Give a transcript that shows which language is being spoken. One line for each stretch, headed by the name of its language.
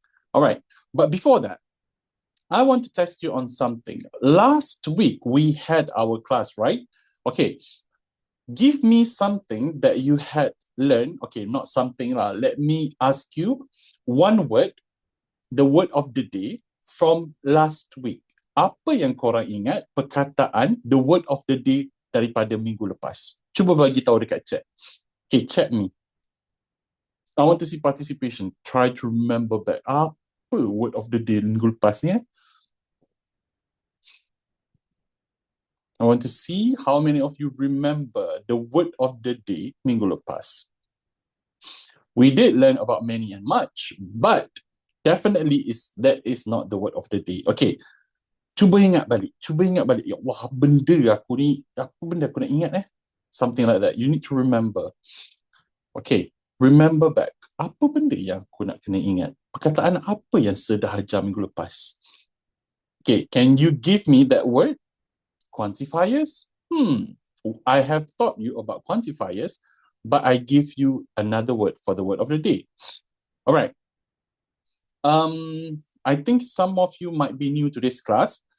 English: All right, but before that, I want to test you on something. Last week, we had our class, right? Okay, give me something that you had learned. Okay, not something. Let me ask you one word, the word of the day from last week.
Malay: Apa yang korang ingat perkataan
English: the word of the day
Malay: daripada minggu lepas? Cuba bagi tahu dekat chat. Okay, chat me.
English: I want to see participation. Try to remember back. Apa word of the day
Malay: minggu lepas ni?
English: I want to see how many of you remember the word of the day
Malay: minggu lepas.
English: We did learn about many and much, but definitely that is not the word of the day.
Malay: Okay, cuba ingat balik. Ya, wah, benda aku ni, apa benda aku nak ingat
English: Something like that. You need to remember. Okay, remember back.
Malay: Apa benda yang aku nak kena ingat? Perkataan apa yang sedahaja minggu lepas?
English: Okay, can you give me that word? Quantifiers? I have taught you about quantifiers, but I give you another word for the word of the day. All right. I think some of you might be new to this class.